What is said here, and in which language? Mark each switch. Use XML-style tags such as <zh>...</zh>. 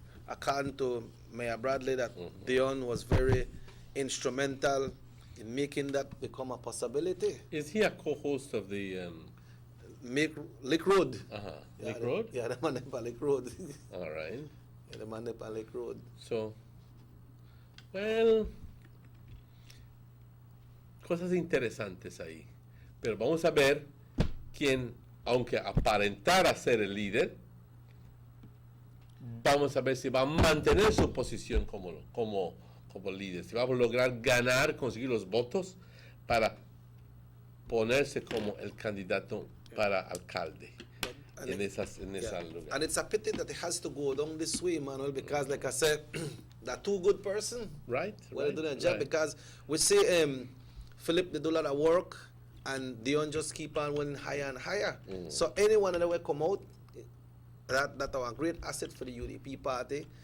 <en>According to Mayor Bradley, that Dion was very instrumental in making that become a possibility. Is he a co-host of the... Lick Road. Yeah, Lick Road? Yeah, the man at Lick Road. All right. Yeah, the man at Lick Road. So, well,</en> <es>cosas interesantes ahí. Pero vamos a ver quién, aunque aparentara ser el líder, vamos a ver si va a mantener su posición como líder, si va a lograr ganar, conseguir los votos para ponerse como el candidato para alcalde en ese lugar.</es> <en>And it's a pity that it has to go down this way, Manuel, because like I said, they're two good person. Right. Well done job, because we see Philip they do a lot of work and Dion just keep on winning higher and higher. So anyone that will come out, that are a great asset for the UDP party.</en>